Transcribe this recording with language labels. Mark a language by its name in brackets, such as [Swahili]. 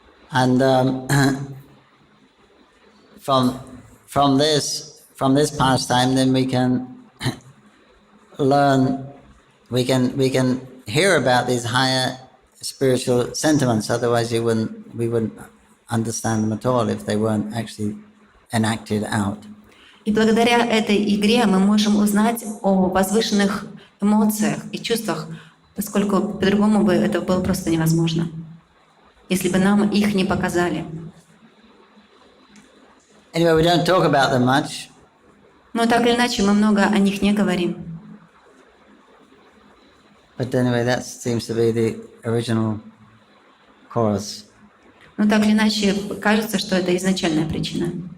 [English] And from this pastime, then we can learn, we can hear about these higher spiritual sentiments. Otherwise, we wouldn't understand them at all if they weren't actually enacted out. [Russian] И благодаря этой игре мы можем узнать о возвышенных эмоциях и чувствах, поскольку по-другому бы это было просто невозможно, если бы нам их не показали. [English] Anyway, we don't talk about them much. [Russian] Но так или иначе мы много о них не говорим. [English] But anyway, that seems to be the original cause. [Russian] Но так или иначе кажется, что это изначальная причина.